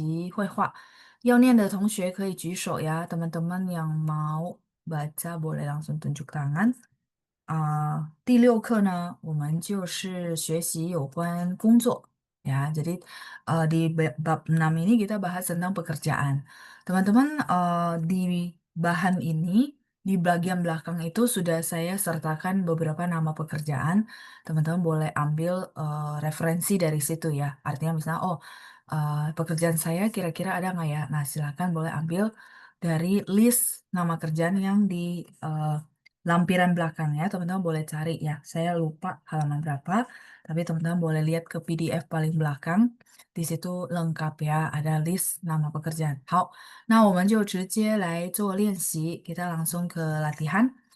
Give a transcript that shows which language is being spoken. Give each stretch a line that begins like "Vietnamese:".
Chinese: 好，那我们就直接来练习绘画。要念的同学可以举手ya.
Indonesian: Teman-teman yang mau baca boleh langsung tunjuk tangan.
Chinese: 第6课呢，我们就是学习有关工作 ya.
Indonesian: Jadi di bab 6 ini kita bahas tentang pekerjaan. Teman-teman, di bahan ini di bagian belakang itu sudah saya sertakan beberapa nama pekerjaan. Teman-teman boleh ambil referensi dari situ ya. Artinya misalnya, oh, pekerjaan saya kira-kira ada nggak ya? Nah, silakan boleh ambil dari list nama kerjaan yang di eh, lampiran belakang ya. Teman-teman boleh cari ya. Saya lupa halaman berapa, tapi teman-teman boleh lihat ke PDF paling belakang. Di situ lengkap ya, ada list nama pekerjaan.
Chinese: 好，那我们就直接来做练习，
Indonesian: kita langsung ke latihan.